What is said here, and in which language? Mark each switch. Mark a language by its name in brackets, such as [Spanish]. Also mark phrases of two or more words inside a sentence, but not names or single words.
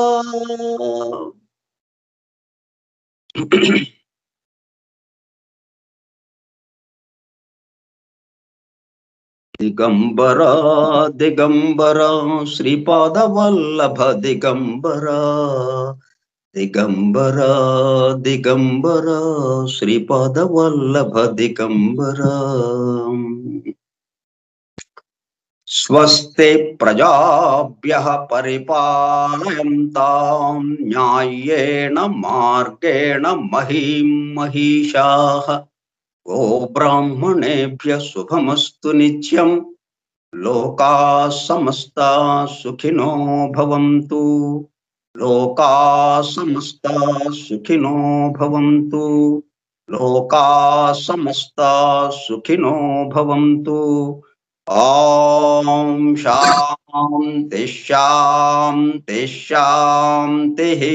[Sanskrit] దిగంబర దిగంబర శ్రీపాద వల్లభ దిగంబర దిగంబరా దిగంబరా శ్రీపాద వల్లభ దిగంబరా. స్వస్తి ప్రజాభ్యః పరిపాలయంతాం న్యాయేన మార్గేణ మహీం మహిషాః. గోబ్రాహ్మణేభ్యః శుభమస్తు నిత్యం. లోకాః సమస్తాః సుఖినో భవంతు. లోకాః సమస్తాః సుఖినో భవంతు. లోకాః సమస్తాః సుఖినో భవంతు. ఓం శాంతి శాంతి శాంతి.